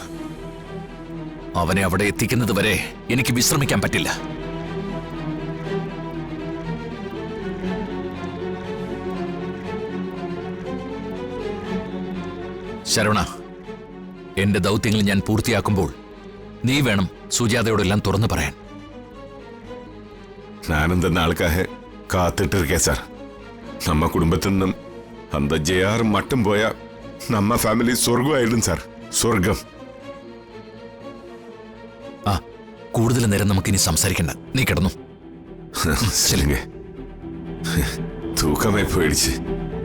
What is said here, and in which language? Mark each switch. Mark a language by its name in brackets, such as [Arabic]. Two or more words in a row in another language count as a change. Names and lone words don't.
[Malayalam] അവനെ അവിടെ എത്തിക്കുന്നത് വരെ എനിക്ക് വിശ്രമിക്കാൻ പറ്റില്ല. ശരവണ, എന്റെ ദൗത്യങ്ങൾ ഞാൻ പൂർത്തിയാക്കുമ്പോൾ നീ വേണം സുജാതയോടെല്ലാം തുറന്നു പറയാൻ. [Tamil] நானும் இந்த நாளுக்காக காத்துட்டு இருக்கேன் சார். நம்ம குடும்பத்தினும் அந்த ஜேஆர் மட்டும் போயா நம்ம ஃபேமிலி சொர்க்கம் ஆயிடும் சார். சொர்க்கம். [Malayalam] കൂടുതൽ നേരം നമുക്കിനി സംസാരിക്കണ്ട. നീ കിടന്നു. [Tamil] சொல்லுங்க. தூக்கமே போயிடுச்சு.